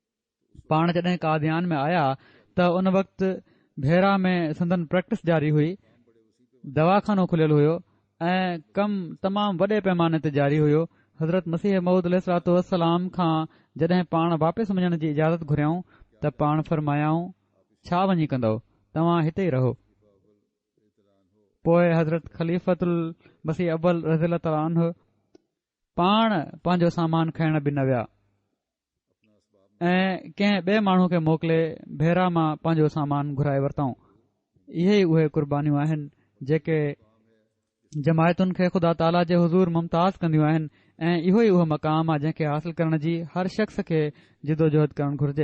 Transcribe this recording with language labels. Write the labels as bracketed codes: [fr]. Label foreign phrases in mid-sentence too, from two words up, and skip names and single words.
[sd] पाण जॾहिं कादियान में आया त उन वक़्तु भेरा में संदन प्रैक्टिस जारी हुई, दवाखानो खुलियल हुयो ऐं कमु तमामु वॾे पैमाने ते जारी हुयो। हज़रत मसीह मऊद अलैहिस्सलाम खां जॾहिं पाण वापसि वञण जी इजाज़त घुरियऊं त पाण फरमायाऊं, छा वञी कंदो, तव्हां हिते ई रहो। पोइ हज़रत ख़लीफ़तुल मसीह अव्वल [ar] رضي الله تعالى عنه [sd] पाण पंहिंजो सामान खणण बि न विया ऐं कंहिं ॿिए माण्हू खे मोकिले भेरा मां पंहिंजो सामान घुराए वरितऊं। इहे ई उहे कुर्बानियूं आहिनि जेके जमायतुनि खे ख़ुदा ताला जे हुज़ूर मुमताज़ कंदियूं आहिनि ऐं इहो ई उहो मक़ाम आहे जंहिंखे हासिल करण जी हर शख़्स खे जिदोजहद करणु घुर्जे।